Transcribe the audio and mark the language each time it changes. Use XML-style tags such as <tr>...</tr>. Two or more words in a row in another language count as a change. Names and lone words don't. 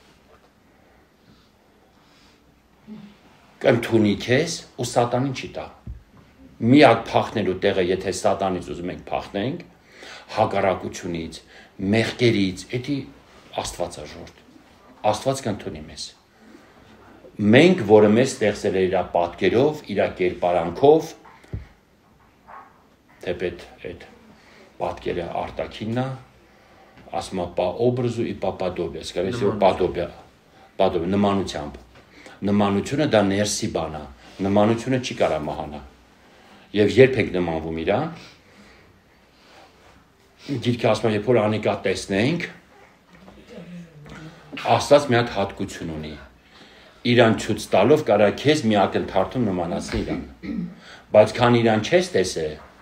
<hy>կընդունի քեզ ու սատանին չի տա։ Միակ փախնելու տեղը, եթե սատանից ուզում ենք փախնենք, հակառակությունից, մեղքերից, էդի Աստված է ժորդ։ Աստված կընդունի մեզ։ Մենք, որը մեզ ստեղծել է իր պատկերով, իր կերպարանքով, թեպետ այդ պատկերը արտաքինն է, ասում է</hy> <ru>по образу и по подобию, скорее всего, подобие,</ru> <hy>նմանությամբ։ Նմանությունը դա ներսի բան է, նմանությունը չի կարա մահանա։ Եվ երբ եք նմանվում իրան, գիրքը ասում է, երբ որ անիկա տեսնենք, Աստված մի հատ հատկություն ունի։ Իրան ցույց տալով կարա քեզ մի ակնթարթում նմանացնի իրան։ Բայց քան իրան չես տեսել,</hy>